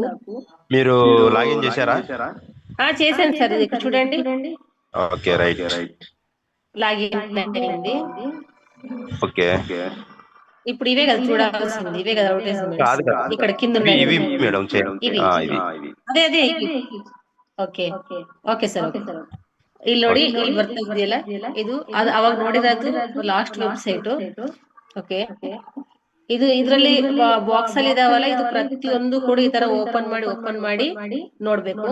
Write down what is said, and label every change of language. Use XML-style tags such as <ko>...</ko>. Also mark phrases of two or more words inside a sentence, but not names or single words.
<te>మీరు లాగిన్ చేశారా? చేశాను సార్, ఇది ఇక్కడ చూడండి. ఓకే రైట్. లాగిన్ అయింది. ఓకే, ఇప్పుడు ఇవే కదా చూడాల్సింది, ఇవే కదా కాదు అడ్వర్టైజ్మెంట్స్ కదా, ఇక్కడ కింద ఇవి ఉన్నాయి ఇవి కదా. మేడం ఇవి ఇవి.</te> <kn>ಅದೇ ಅದೇ ಓಕೆ ಓಕೆ ಸರ್ ಓಕೆ. ಇಲ್ಲಿ ನೋಡಿ, ಇಲ್ಲಿ ಬರ್ತಾ ಇದೆಯಲ್ಲ ಇದು, ಅದು ಅವಾಗ ನೋಡಿರೋದು ಲಾಸ್ಟ್ ವೆಬ್ಸೈಟ್. ಓಕೆ, ಇದು ಇದರಲ್ಲಿ ಬಾಕ್ಸ್ ಅಲ್ಲಿ ಇದಾವಲ್ಲ, ಇದು ಪ್ರತಿಯೊಂದು ಕೂಡ ಈ ತರ ಓಪನ್ ಮಾಡಿ ನೋಡ್ಬೇಕು.</kn>